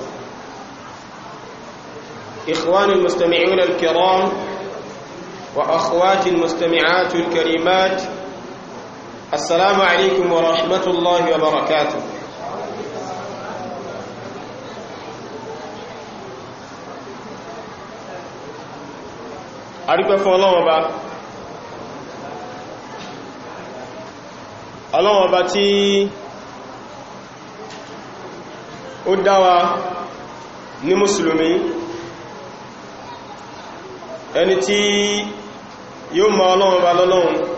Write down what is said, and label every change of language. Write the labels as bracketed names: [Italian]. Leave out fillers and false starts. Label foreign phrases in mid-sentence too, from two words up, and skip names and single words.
[Arabic] إخواني المستمعون الكرام وأخواتي المستمعات الكريمات، السلام عليكم ورحمة الله وبركاته. [Yoruba] أريد فún Ọlọ́run Ọba tí ó dá wa ní mùsùlùmí, ẹni tí yóò mọ Ọlọ́run Ọba lọ́lọ́run,